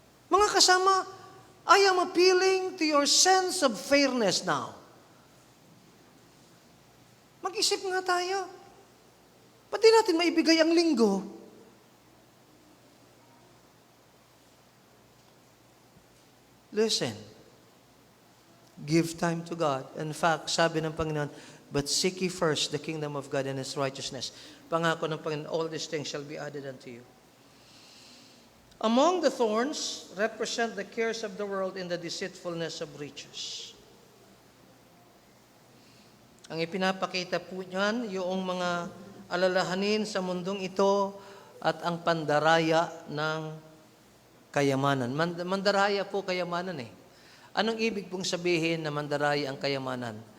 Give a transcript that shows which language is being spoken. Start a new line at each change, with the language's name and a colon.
Filipino: Mga kasama,
English: I am appealing to your sense of fairness now.
Filipino: Mag-isip nga tayo. Ba't di natin maibigay ang linggo?
English: Listen. Give time to God. In fact,
Filipino: sabi ng Panginoon,
English: but seek ye first the kingdom of God and His righteousness.
Filipino: Pangako ng Panginoon,
English: all these things shall be added unto you. Among the thorns represent the cares of the world and the deceitfulness of riches.
Filipino: Ang ipinapakita po niyan, yung mga alalahanin sa mundong ito at ang pandaraya ng kayamanan. Mandaraya po kayamanan eh. Anong ibig pong sabihin na mandaraya ang kayamanan?